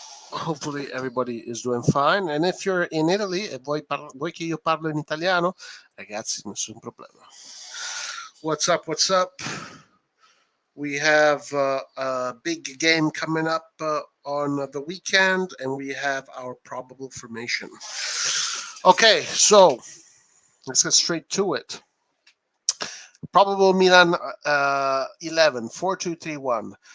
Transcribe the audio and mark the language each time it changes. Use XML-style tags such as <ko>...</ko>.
<en>Hopefully everybody is doing fine. And if you're in Italy</en> <it>e vuoi che io parlo in italiano, ragazzi, nessun problema.</it> <en>What's up? What's up? We have a big game coming up on the weekend, and we have our probable formation. Okay, so let's get straight to it. Probable Milan 11, 4-2-3-1.</en>